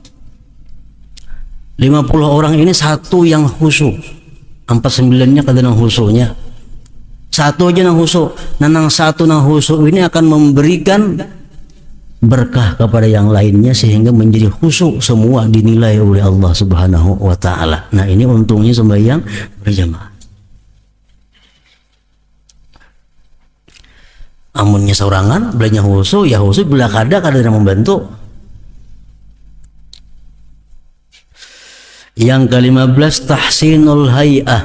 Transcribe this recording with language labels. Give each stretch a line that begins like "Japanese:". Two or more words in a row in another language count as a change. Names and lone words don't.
Indonesian: 50 orang ini satu yang khusyuk. 49-nya kadang khusyuknya. Satu aja nang khusyuk. Nanang satu nang khusyuk ini akan memberikan berkah kepada yang lainnya sehingga menjadi khusyuk semua dinilai oleh
Arabic: الله سبحانه وتعالى.
Indonesian: Nah, ini untungnya sembahyang berjamaah.
Banjar: Amunnya seorangan belanya khusyuk, ya khusyuk bila kada yang membantu.
Indonesian: Yang ke-15
Arabic: تحسين الهيئة.